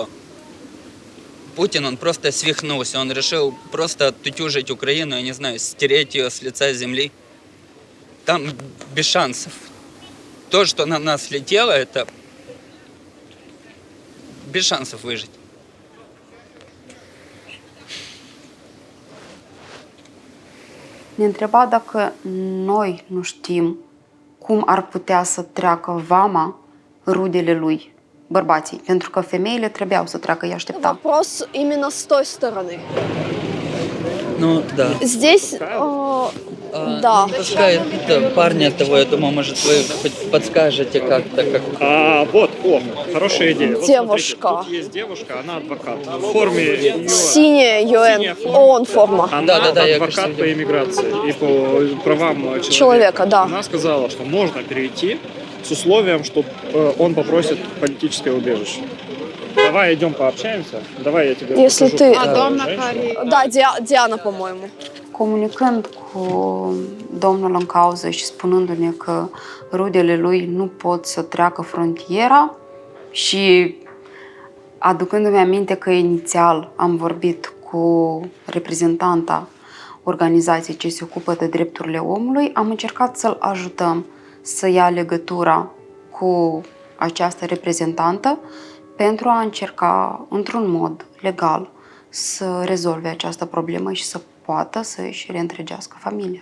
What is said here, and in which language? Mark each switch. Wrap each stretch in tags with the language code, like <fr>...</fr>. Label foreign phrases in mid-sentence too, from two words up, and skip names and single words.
<ru>Путин, он просто свихнулся, он решил просто оттутюжить Украину, я не знаю, стереть ее с лица земли. Там без шансов. То, что на нас летело, это без шансов выжить.</ru> <ro>Ne întreba dacă noi nu știm cum ar putea să treacă vama rudele lui, bărbații, pentru că femeile trebuiau să treacă, îi aștepta.</ro> <ru>Вопрос именно с той стороны. Ну, да. Здесь, да. Пускай парня того, я думаю, может, вы хоть подскажете как-то, как... Вот, хорошая идея. Вот Девушка. смотрите, тут есть девушка, она адвокат. В форме ее... Синяя ООН форма. Она Да, я, адвокат конечно, по иммиграции и по правам Человека, да. Она сказала, что можно перейти с условием, что он попросит политическое убежище. Давай идем пообщаемся. Давай я тебе Если покажу. ты... Да, Диana, по-моему.</ru> <ro>Comunicând cu domnul în cauză și spunându-ne că rudele lui nu pot să treacă frontiera și aducându-mi aminte că inițial am vorbit cu reprezentanta organizației ce se ocupă de drepturile omului, am încercat să-l ajutăm să ia legătura cu această reprezentantă pentru a încerca, într-un mod legal, să rezolve această problemă și să poată să își reîntregească familia.</ro>